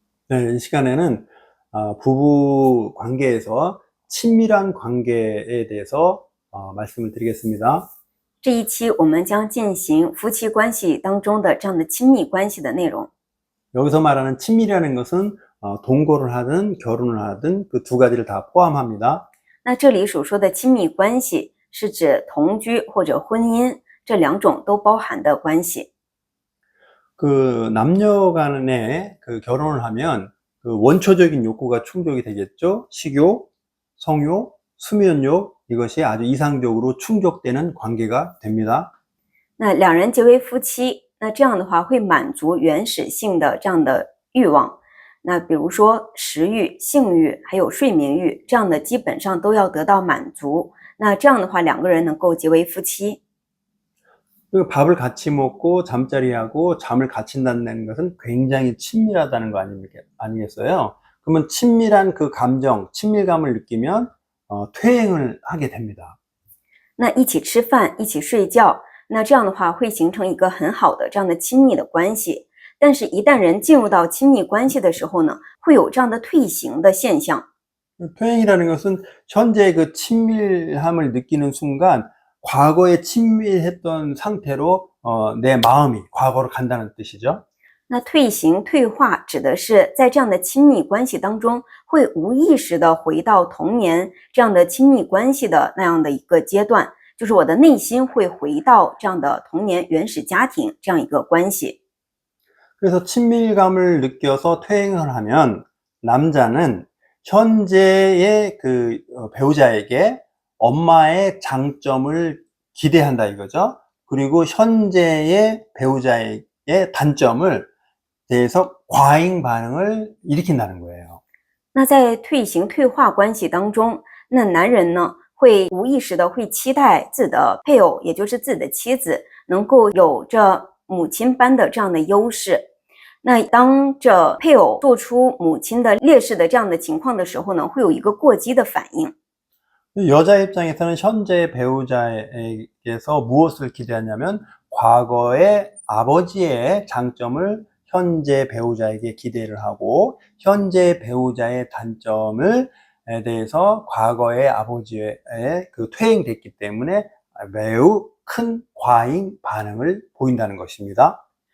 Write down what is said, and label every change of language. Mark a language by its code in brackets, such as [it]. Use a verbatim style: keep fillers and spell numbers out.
[ko] 네, 이 시간에는 아, 부부 관계에서 친밀한 관계에 대해서 어, 말씀을 드리겠습니다. [zh] 这一期我们将进行夫妻关系当中的这样的亲密关系的内容。 [ko] 여기서 말하는 친밀이라는 것은 어, 동거를 하든 결혼을 하든 그 두 가지를 다 포함합니다. [zh] 那这里所说的亲密关系是指同居或者婚姻这两种都包含的关系。 [ko] 그 남녀 간에 그 결혼을 하면 그 원초적인 욕구가 충족이 되겠죠. 식욕, 성욕, 수면욕 이것이 아주 이상적으로 충족되는 관계가 됩니다. [zh] 那两人结为夫妻，那这样的话会满足原始性的这样的欲望。那比如说食欲、性欲还有睡眠欲这样的，基本上都要得到满足。那这样的话，两个人能够结为夫妻。 [ko] 그 밥을 같이 먹고 잠자리하고 잠을 같이 잔다는 것은 굉장히 친밀하다는 거 아닙니까? 아니겠어요? 그러면 친밀한 그 감정, 친밀감을 느끼면 어, 퇴행을 하게 됩니다. [zh] 那一起吃饭，一起睡觉，那这样的话会形成一个很好的这样的亲密的关系。但是，一旦人进入到亲密关系的时候呢，会有这样的退行的现象。 [ko] 그 퇴행이라는 것은 현재 그 친밀함을 느끼는 순간 과거에 친밀했던 상태로 어, 내 마음이 과거로 간다는 뜻이죠. [zh] 那退行、退化指的是在这样的亲密关系当中，会无意识的回到童年这样的亲密关系的那样的一个阶段，就是我的内心会回到这样的童年原始家庭这样一个关系。 [ko] 그래서 친밀감을 느껴서 퇴행을 하면 남자는 현재의 그 어, 배우자에게 엄마의 장점을 기대한다 이거죠. 그리고 현재의 배우자의 단점을 대해서 과잉 반응을 일으킨다는 거예요. [zh] 那在退行退化关系当中，那男人呢会无意识的会期待自己的配偶，也就是自己的妻子，能够有着母亲般的这样的优势。那当这配偶做出母亲的劣势的这样的情况的时候呢，会有一个过激的反应。 [ko] 여자 입장에서는 현재 배우자에게서 무엇을 기대하냐면 과거의 아버지의 장점을 현재 배우자에게 기대를 하고 현재 배우자의 단점을 에 대해서 과거의 아버지의 그 퇴행됐기 때문에 매우 큰 과잉 반응을 보인다는 것입니다.